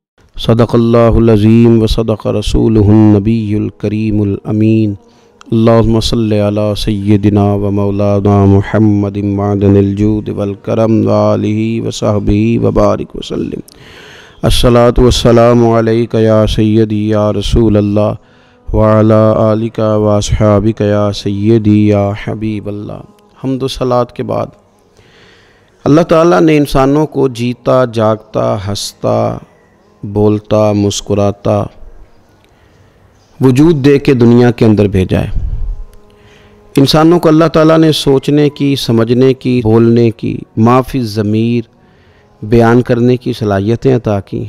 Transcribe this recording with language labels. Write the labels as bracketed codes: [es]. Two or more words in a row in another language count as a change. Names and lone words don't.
[ar] صدق الله العظيم وصدق رسوله النبي الكريم الأمين. اللهم صل على سيدنا ومولانا محمد معدن الجود والكرم وآله وصحبه وبارك وسلم. الصلاة والسلام عليك يا سيدي يا رسول الله وعلى آلك وأصحابك يا سيدي يا حبيب الله. [ur] حمد و صلوٰۃ کے بعد اللہ تعالیٰ نے انسانوں کو جیتا جاگتا، ہنستا، بولتا، مسکراتا وجود دے کے دنیا کے اندر بھیجا ہے. انسانوں کو اللہ تعالیٰ نے سوچنے کی، سمجھنے کی، بولنے کی، مافی الضمیر بیان کرنے کی صلاحیتیں عطا کی.